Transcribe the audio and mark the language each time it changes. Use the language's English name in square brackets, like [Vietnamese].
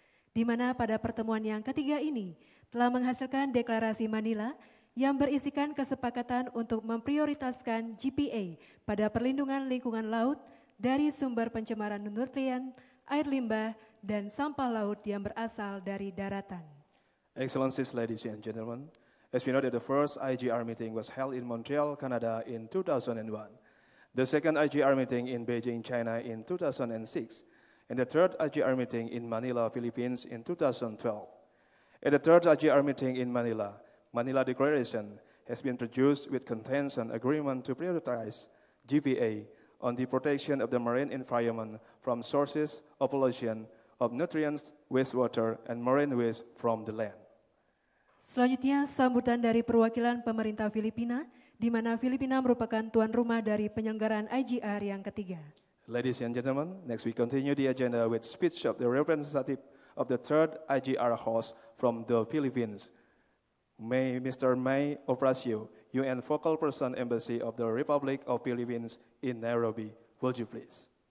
[Indonesian] Di mana pada pertemuan yang ketiga ini telah menghasilkan deklarasi Manila yang berisikan kesepakatan untuk memprioritaskan GPA pada perlindungan lingkungan laut dari sumber pencemaran nutrien, air limbah, dan sampah laut yang berasal dari daratan. [English] Excellencies, ladies and gentlemen, as we know that the first IGR meeting was held in Montreal, Canada in 2001, the second IGR meeting in Beijing, China in 2006, and the third IGR meeting in Manila, Philippines in 2012. At the third IGR meeting in Manila Declaration has been produced which contains an agreement to prioritize GPA on the protection of the marine environment from sources of pollution of nutrients, wastewater, and marine waste from the land. [Indonesian] Selanjutnya sambutan dari perwakilan pemerintah Filipina, di mana Filipina merupakan tuan rumah dari penyelenggaraan IGR yang ketiga. [English] Ladies and gentlemen, next we continue the agenda with speech of the representative of the third IGR host from the Philippines. May Mr. May Oprasio, UN Focal Person Embassy of the Republic of Philippines in Nairobi, would you please?